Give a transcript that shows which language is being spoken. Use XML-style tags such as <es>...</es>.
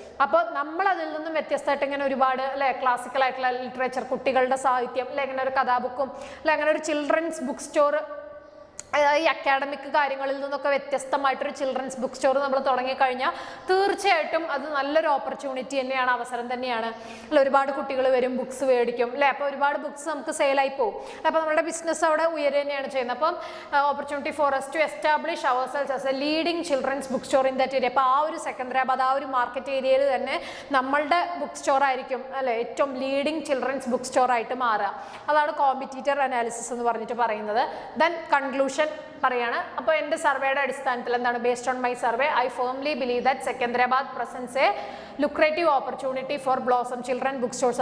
<ml>അപ്പോൾ നമ്മൾ അതിൽ നിന്നും വ്യത്യസ്തമായിട്ട് ഇങ്ങനെ ഒരുപാട് അല്ലെ ക്ലാസിക്കൽ ആയിട്ടുള്ള ലിറ്ററേച്ചർ, കുട്ടികളുടെ സാഹിത്യം അല്ലെ, ഇങ്ങനെ ഒരു കഥാബുക്കും അല്ലെ, അങ്ങനെ ഒരു ചിൽഡ്രൻസ് ബുക്ക് സ്റ്റോർ, ഈ അക്കാഡമിക് കാര്യങ്ങളിൽ നിന്നൊക്കെ വ്യത്യസ്തമായിട്ടൊരു ചിൽഡ്രൻസ് ബുക്ക് സ്റ്റോർ നമ്മൾ തുടങ്ങിക്കഴിഞ്ഞാൽ തീർച്ചയായിട്ടും അത് നല്ലൊരു ഓപ്പർച്യൂണിറ്റി തന്നെയാണ്, അവസരം തന്നെയാണ്. അല്ല, ഒരുപാട് കുട്ടികൾ വരും, ബുക്സ് മേടിക്കും അല്ലേ. അപ്പോൾ ഒരുപാട് ബുക്സ് നമുക്ക് സെയിലായി പോകും. അപ്പോൾ നമ്മുടെ ബിസിനസ് അവിടെ ഉയരുക തന്നെയാണ് ചെയ്യുന്നത്.</ml> <en>അപ്പം opportunity for us to establish ourselves as a leading children's book store in that area.</en> <ml>അപ്പോൾ ആ ഒരു സെക്കന്ദരാബാദ്, ആ ഒരു മാർക്കറ്റ് ഏരിയയിൽ തന്നെ നമ്മളുടെ ബുക്ക് സ്റ്റോർ ആയിരിക്കും അല്ലെ ഏറ്റവും ലീഡിങ് ചിൽഡ്രൻസ് ബുക്ക് സ്റ്റോർ ആയിട്ട് മാറുക. അതാണ് കോമ്പറ്റീറ്റർ അനാലിസിസ് എന്ന് പറഞ്ഞിട്ട് പറയുന്നത്. ദെൻ കൺക്ലൂഷൻ പറയാണ്. അപ്പോൾ എൻ്റെ സർവേയുടെ അടിസ്ഥാനത്തിൽ എന്താണ്,</ml> <en>Based on my survey, I firmly believe that Secunderabad presents a lucrative opportunity for Blossom children book stores.</en>